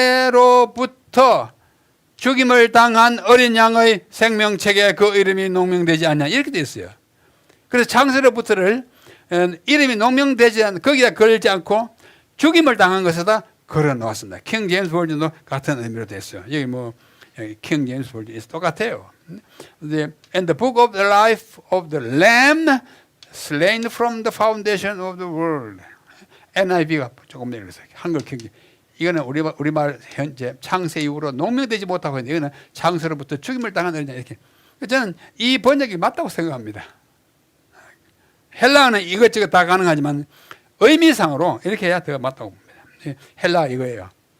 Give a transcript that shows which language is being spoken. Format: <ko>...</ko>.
<ko>창세로부터 죽임을 당한 어린 양의 생명책에 그 이름이 농명되지 않냐, 이렇게 되어 있어요. 그래서 창세로부터를 이름이 농명되지 않 거기다 걸지 않고 죽임을 당한 것에다 걸어 놓았습니다. 킹 제임스 버전도 같은 의미로 됐어요. 여기 킹 제임스 버전 똑같아요.</ko> <en>And the book of the life of the Lamb slain from the foundation of the world.</en> <ko>NIV가 조금 내려서 한글 킹. 이거는 우리말 현재 창세 이후로 농명되지 못하고 있는데 이거는 창세로부터 죽임을 당한 어린양 이렇게. 저는 이 번역이 맞다고 생각합니다. 헬라어는 이것저것 다 가능하지만 의미상으로 이렇게 해야 더 맞다고 봅니다. 헬라 이거예요.</ko>